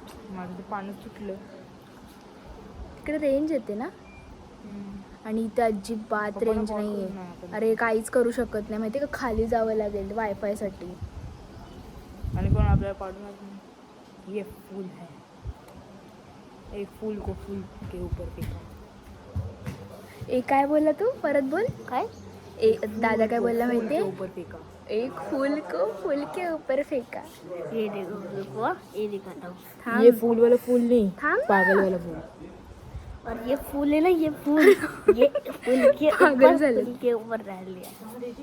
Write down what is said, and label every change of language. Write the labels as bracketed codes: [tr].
[mr] माझं ते पाणी सुटलं. तिकडे रेंज येते ना, आणि इथे अजिबात रेंज नाही आहे. अरे काहीच करू शकत नाही माहिती का, खाली जावं लागेल वायफायसाठी. आणि कोण आपल्याला पाडून नाही. [hi] ये फूल है, एक फूल को फूल के ऊपर फेंका. [mr] काय बोलला तू? परत बोल. काय दादा काय बोलला माहिती आहे? [hi] ऊपर फेंका. एक फूल को फूल के ऊपर फेंका. ये देखो, ये दिखाता हूँ. ये फूल वाला फूल नहीं, [mr] थांब. [hi] पागल वाला फूल. और ये फूल है ना, ये फूल ये फूल के ऊपर डाल लिया.